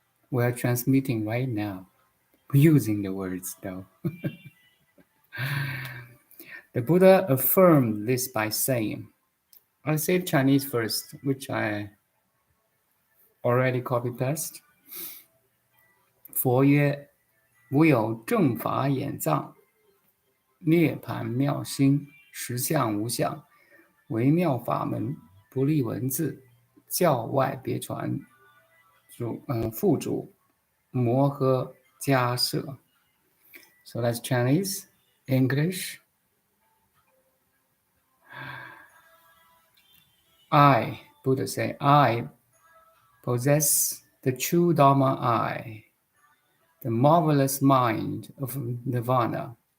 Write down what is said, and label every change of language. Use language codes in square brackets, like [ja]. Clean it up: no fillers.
[en] We're transmitting right now, using the words though. The Buddha affirmed this by saying, I'll say Chinese first, which I already copy-paste. [zh] 佛曰：吾有正法眼藏，涅槃妙心，实相无相，微妙法门，不立文字，教外别传，付囑摩訶迦叶。 [en] So that's Chinese, English. I, Buddha say, I possess the true Dharma I, the marvelous mind of Nirvana.